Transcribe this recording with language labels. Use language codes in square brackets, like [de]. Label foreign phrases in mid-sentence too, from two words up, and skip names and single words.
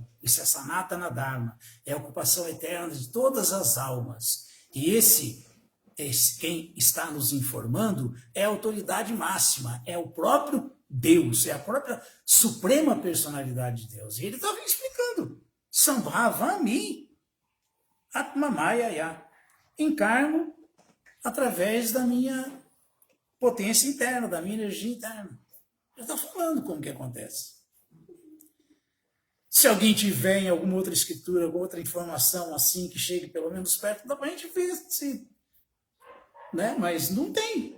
[pt] Isso é Sanatana Dharma. É a ocupação eterna de todas as almas. E quem está nos informando é a autoridade máxima, é o próprio Deus, é a própria suprema personalidade de Deus. E ele estava explicando. [sa] सम्भवामि आत्ममायया. [pt] Encarno através da minha potência interna, da minha energia interna. Ele está falando como que acontece. Se alguém tiver em alguma outra escritura, alguma outra informação assim, que chegue pelo menos perto, dá para a gente ver se... Né? Mas não tem.